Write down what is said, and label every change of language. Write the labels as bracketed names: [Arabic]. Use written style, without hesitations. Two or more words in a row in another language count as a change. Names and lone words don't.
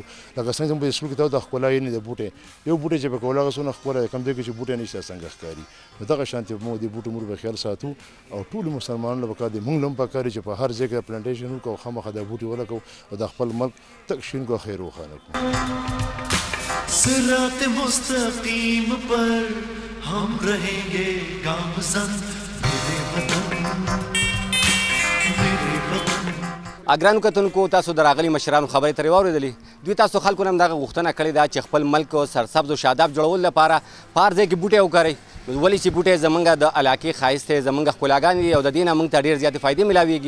[Pashto] لکه څنګه چې په سکول کې ته د ښکلا یې نه د بوټی یو بوټی چې پکې ولګوو څونه ښکلی دی، کوم ځای کې چې بوټی نشته څنګه ښکاري. نو دغه شانتې موږ د بوټو موږ به خیال ساتو او ټولو مسلمانانو له پکار دي موږ هم پکار دي چې په هر ځای کې پلانټیشن وکړو او خامخا دا بوټي ولګوو او د خپل ملک تک شین کو خیر روښانه کړو. [Urdu] صراط مستقیم پر ہم رہیں گے گامزن میرے وطن [Pashto] ګرانو کتونکو تاسو د راغلي مشرانو خبرې ترې واورېدلې. دوی تاسو خلکو نه هم دغه غوښتنه کړې ده چې خپل ملک سرسبز و شاداب جوړولو لپاره په هر ځای کې بوټی وکرئ. ولې چې بوټی زمونږ د علاقې ښایست دی، زمونږ ښکلاګانې دي او د دې نه موږ ته ډېر زیاتې فایدې ملاویږي.